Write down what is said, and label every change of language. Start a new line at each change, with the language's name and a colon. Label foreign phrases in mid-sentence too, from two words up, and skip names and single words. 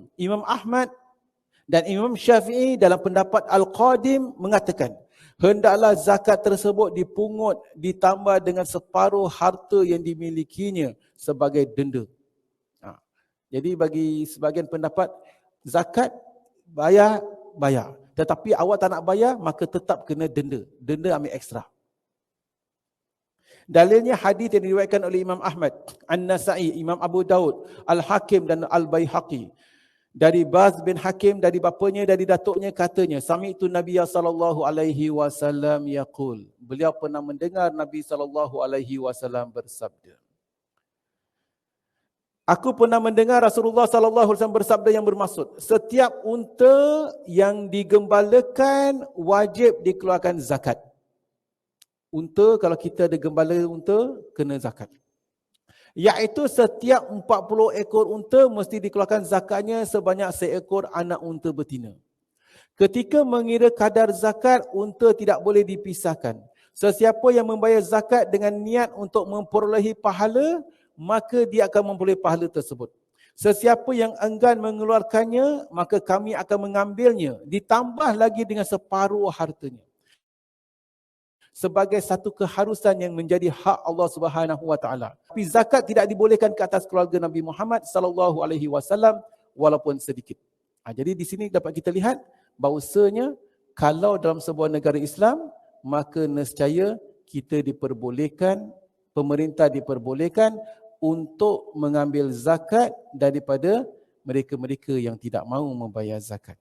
Malay: Imam Ahmad dan Imam Syafi'i dalam pendapat Al-Qadim mengatakan, hendaklah zakat tersebut dipungut ditambah dengan separuh harta yang dimilikinya sebagai denda. Jadi bagi sebagian pendapat, zakat bayar. Tetapi awak tak nak bayar, maka tetap kena denda. Denda ambil ekstra. Dalilnya hadis yang diriwayatkan oleh Imam Ahmad, An-Nasa'i, Imam Abu Daud, Al-Hakim dan Al-Baihaqi. Dari Baz bin Hakim, dari bapanya, dari datuknya, katanya,
Arabic: سمعت النبي صلى الله عليه وسلم يقول.
Malay: Beliau pernah mendengar Nabi
Arabic: صلى الله عليه وسلم
Malay: bersabda. Aku pernah mendengar Rasulullah
Arabic: صلى الله عليه وسلم
Malay: bersabda yang bermaksud, setiap unta yang digembalakan wajib dikeluarkan zakat. Unta, kalau kita ada gembala unta, kena zakat. Iaitu setiap 40 ekor unta mesti dikeluarkan zakatnya sebanyak seekor anak unta betina. Ketika mengira kadar zakat, unta tidak boleh dipisahkan. Sesiapa yang membayar zakat dengan niat untuk memperolehi pahala, maka dia akan memperoleh pahala tersebut. Sesiapa yang enggan mengeluarkannya, maka kami akan mengambilnya, ditambah lagi dengan separuh hartanya. Sebagai satu keharusan yang menjadi hak Allah
Arabic: سبحانه وتعالى.
Malay: Tapi zakat tidak dibolehkan ke atas keluarga Nabi Muhammad
Arabic: صلى الله عليه وسلم
Malay: walaupun sedikit. Jadi di sini dapat kita lihat bahawasanya kalau dalam sebuah negara Islam, maka nescaya kita diperbolehkan, pemerintah diperbolehkan untuk mengambil zakat daripada mereka-mereka yang tidak mahu membayar zakat.